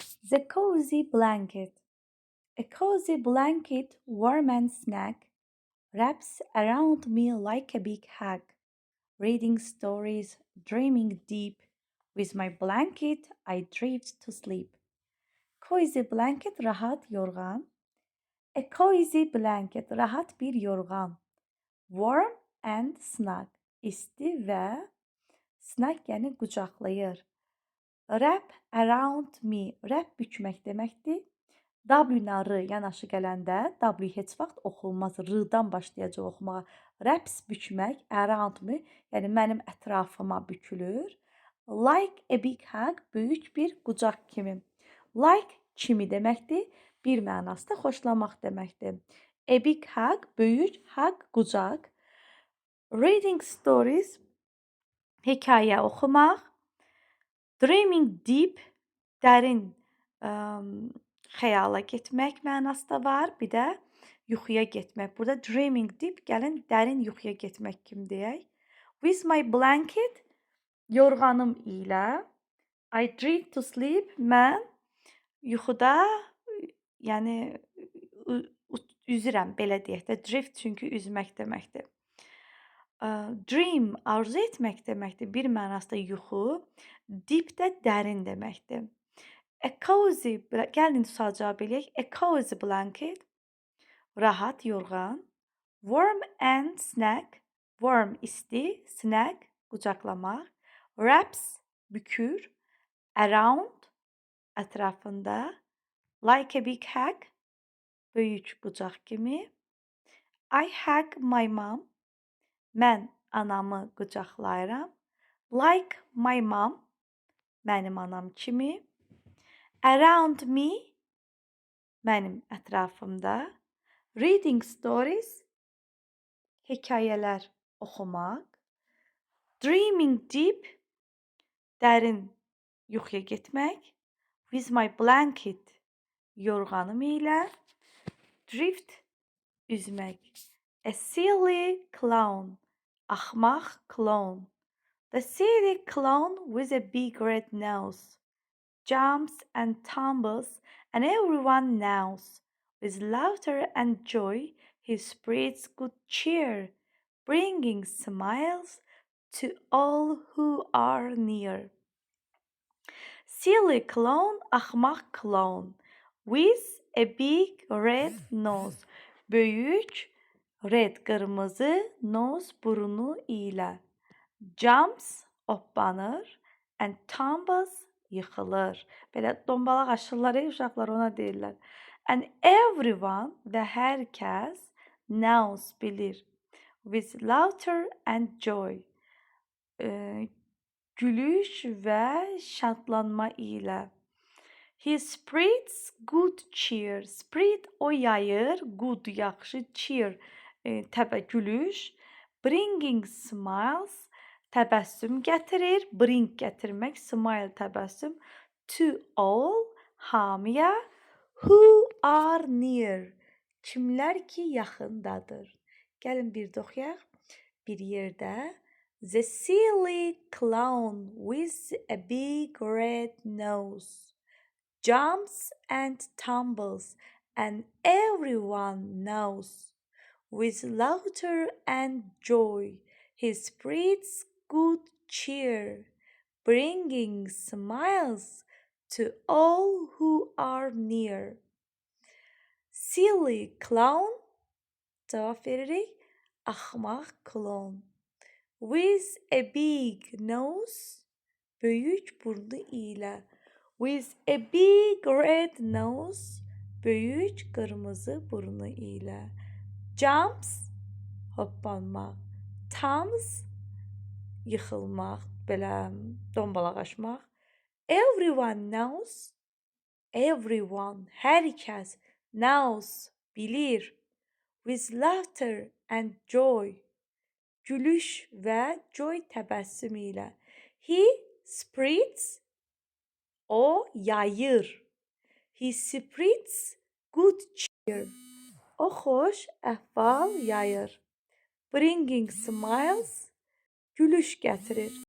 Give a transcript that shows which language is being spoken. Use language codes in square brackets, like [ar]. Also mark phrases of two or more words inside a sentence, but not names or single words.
[en] The cozy blanket. A cozy blanket, warm and snug, wraps around me like a big hug. Reading stories, dreaming deep. With my blanket, I drift to sleep. Cozy blanket, [az] rahat yorgan. [en] A cozy blanket, [az] rahat bir yorgan. [en] Warm and snug. [az] İsti və snug yəni qucaqlayır. [en] Wrap around me. Wrap [az] bükmək deməkdir. W-la R yanaşı gələndə W heç vaxt oxunmaz. R-dan başlayacaq oxumağa. Wraps bükmək, [en] around me, [az] yəni mənim ətrafıma bükülür. [en] Like a big hug, [az] böyük bir qucaq kimi. Like kimi deməkdir. Bir mənası da xoşlamaq deməkdir. [en] A big hug, [az] böyük, hug, qucaq. [en] Reading stories, [az] hekayə oxumaq. [en] Dreaming deep, [az] dərin xəyala getmək mənası da var. Bir də yuxuya getmək. Burada [en] dreaming deep, [az] gəlin dərin yuxuya getmək kimi deyək. [en] With my blanket, [az] yorğanım ilə. [en] I drift to sleep, [az] mən yuxuda, yəni üzürəm, belə deyək də. Drift çünki üzmək deməkdir. Dream, arzu etmək deməkdir. Bir mənası da yuxu. Deep də dərin deməkdir. [en] A cozy, [az] gəlin sual cavab eləyək. [en] A cozy blanket, [az] rahat yorğan. [en] Warm and snug, warm isti, snug qucaqlamaq. [az] Wraps, bükür. Around, ətrafında. [en] Like a big hug, [az] böyük qucaq kimi. [en] I hug my mom, [az] mən anamı qucaqlayıram. [en] Like my mom, [az] mənim anam kimi. [en] Around me, [az] mənim ətrafımda. [en] Reading stories, [az] hekayələr oxumaq. [en] Dreaming deep, [az] dərin yuxuya getmək. [en] With my blanket, [az] yorğanım ilə. Drift, üzmək. [en] A silly clown, axmaq clown. The silly clown with a big red nose jumps and tumbles, and everyone knows. With laughter and joy, he spreads good cheer, bringing smiles to all who are near. Silly clown, axmaq clown, with a big red nose. [az] Böyük, red, qırmızı, nose, burnu ilə. [en] Jumps, hoppanır, and tumbles, yıxılır. [az] Belə dombalaq aşırlar uşaqlar, ona deyirlər. [en] And everyone, [az] və hər kəs, knows, bilir. [en] With laughter and joy. [az] Gülüş və şadlanma ilə. [en] He spreads good cheer. [az] Spread o yayır, good yaxşı, cheer gülüş. [en] Bringing smiles, [az] təbəssüm gətirir. Bring gətirmək, smile təbəssüm. [en] To all, hamıya. Who are near, [az] kimlər ki yaxındadır. Gəlin bir də oxuyaq. Bir yerdə. [en] The silly clown with a big red nose jumps and tumbles, and everyone knows. With laughter and joy, he spreads good cheer, bringing smiles to all who are near. Silly clown, [az] cevap veririk, axmaq clown. [en] With a big nose, [az] böyük burnu ilə. [en] With a big red nose, [az] böyük qırmızı burnu ilə. Jumps, hoppanmaq. Tumbles, yıxılmaq, belə dombalaqaşmaq. [en] Everyone knows, everyone, [az] hər kəs, knows, bilir. [en] With laughter and joy, [az] gülüş və joy təbəssüm ilə. [en] He spreads, [az] o yayır. [en] He spreads good cheer. [az] O xoş əhval yayır. [en] Bringing smiles, [az] gülüş gətirir.